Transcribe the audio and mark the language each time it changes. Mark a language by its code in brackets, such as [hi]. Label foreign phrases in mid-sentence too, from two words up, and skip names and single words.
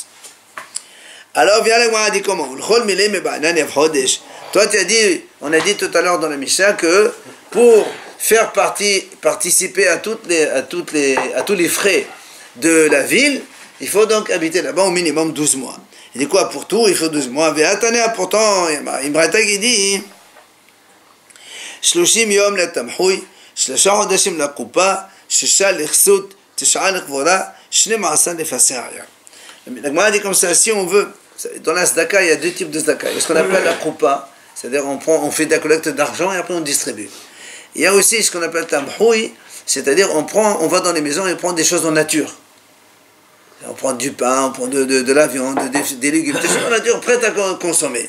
[fr] Alors, viens là, on dit comment? Toi, tu as dit, on a dit tout à l'heure dans la Mishnah que pour faire participer à tous les frais de la ville, il faut donc habiter là-bas au minimum 12 mois. Il dit quoi? Pour tout, il faut 12 mois. Pourtant, il y a une braïta qui dit 30 [he] יום לתמחוי, [fr] 3 [he] חודשים לקופה, 6 לרסות, 9 לקבורה, [fr] la Gemara dit comme ça, si on veut, dans la Zdaka, il y a deux types de Zdaka. Il y a ce qu'on appelle la Koupa, c'est-à-dire on fait de la collecte d'argent et après on distribue. Il y a aussi ce qu'on appelle Tamhoui, c'est-à-dire on va dans les maisons et on prend des choses en nature. On prend du pain, on prend de la viande, des légumes, des choses en nature prêtes à consommer.